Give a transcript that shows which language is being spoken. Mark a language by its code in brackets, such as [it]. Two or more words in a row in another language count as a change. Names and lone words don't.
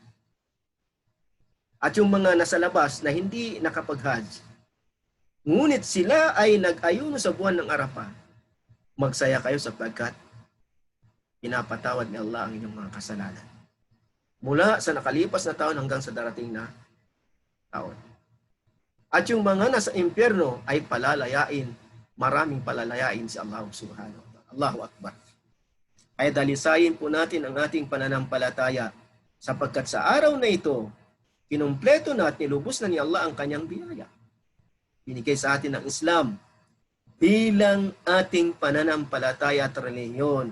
[tl] At yung mga nasa labas na hindi nakapag-Hajj, ngunit sila ay nag-ayuno sa buwan ng Arafah, magsaya kayo sapagkat pinapatawad ni Allah ang inyong mga kasalanan. Mula sa nakalipas na taon hanggang sa darating na taon. At yung mga nasa impyerno ay palalayain, maraming palalayain si Allah [ar] subhanahu wa ta'ala. Allahu Akbar. [tl] Ay dalisayin po natin ang ating pananampalataya sapagkat sa araw na ito, kinumpleto na at nilubos na ni Allah ang kanyang biyaya. Binigay sa atin ng Islam bilang ating pananampalataya at relihiyon.